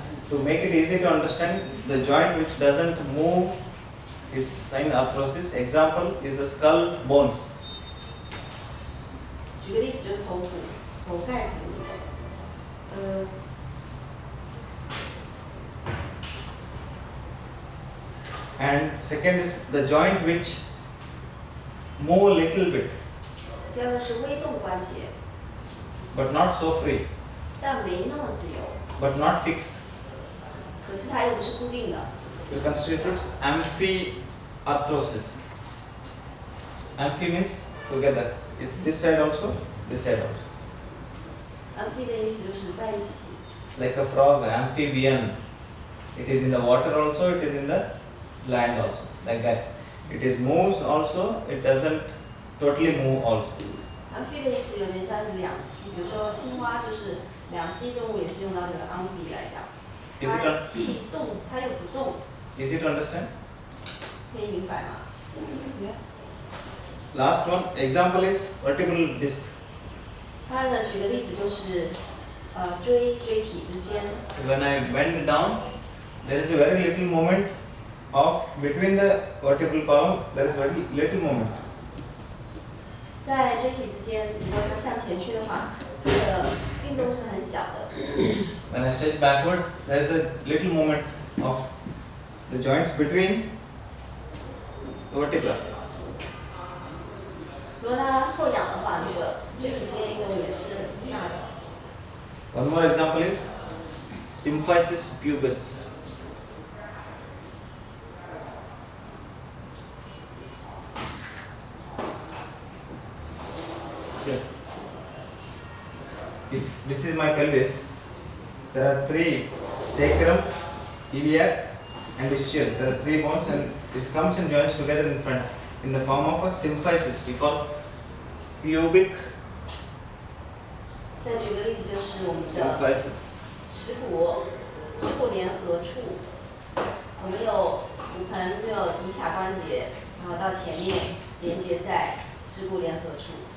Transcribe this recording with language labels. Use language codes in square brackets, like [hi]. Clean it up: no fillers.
[en] To make it easy to understand, the joint which doesn't move is in arthrosis. Example is the skull bones. [zh] 举个例子，就是头骨、头盖骨， [en] And second is the joint which move a little bit, [zh] 第二个是微动关节， [en] but not so free, [zh] 但没那么自由， [en] but not fixed. [zh] 可是它又不是固定的。 [en] It constitutes amphiarthrosis. Amphi means together. Is this side also? This side also. [zh] Amphi 的意思就是在一起， [en] Like a frog, amphibian. It is in the water also, it is in the land also. Like that. It is moves also, it doesn't totally move also. [zh] Amphi 的意思有点像是两栖，比如说青蛙就是两栖动物，也是用到这个 amphi 来讲。 [en] Is it [zh] 它既动，它又不动， [en] easy to understand? [zh] 可以明白吗？ [en] Last one example is vertebral disc. [zh] 它的举的例子就是椎体之间， [en] When I bend down, there is a very little movement of between the vertebral column. There is very little movement. [zh] 在椎体之间，如果它向前去的话，它的运动是很小的。 [en] When I stretch backwards, there is a little movement of the joints between the vertebra. [zh] 如果它后仰的话，这个椎体之间运动也是很大的。 [en] One more example is symphysis pubis. Here. If this is my pelvis, there are three: sacrum, iliac, and ischial. There are three bones, and it comes and joins together in front in the form of a symphysis. We call pubic [zh] 再举个例子，就是我们的 [en] symphysis. [zh] 耻骨联合处，我们有骨盆，有骶髂关节，然后到前面连接在耻骨联合处。